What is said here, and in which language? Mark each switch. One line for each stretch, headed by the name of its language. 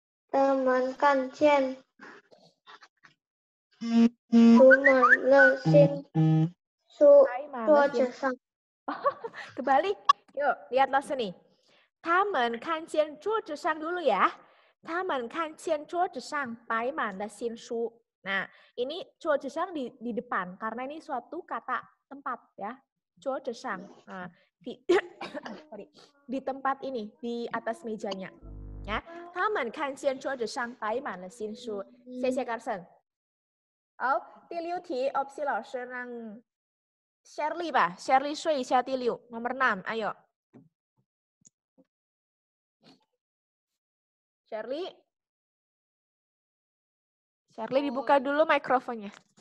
Chinese: 他们看见涂满了新书桌子上。
Indonesian: Kebalik. Yuk, lihat Lausa nih.
Chinese: 他们看见桌子上
Indonesian: dulu ya.
Chinese: 他们看见桌子上摆满了新书.
Indonesian: Nah, ini
Chinese: 桌子上
Indonesian: di depan karena ini suatu kata tempat ya.
Chinese: 桌子上.
Indonesian: Nah, di tempat ini, di atas mejanya. Ya.
Chinese: 他们看见桌子上摆满了新书. 谢谢 Carson. 好，第6题 opsi 老师让 Shirley 吧 ，Shirley 说一下第6
Indonesian: nomor 6 ayo Shirley dibuka dulu mikrofonnya.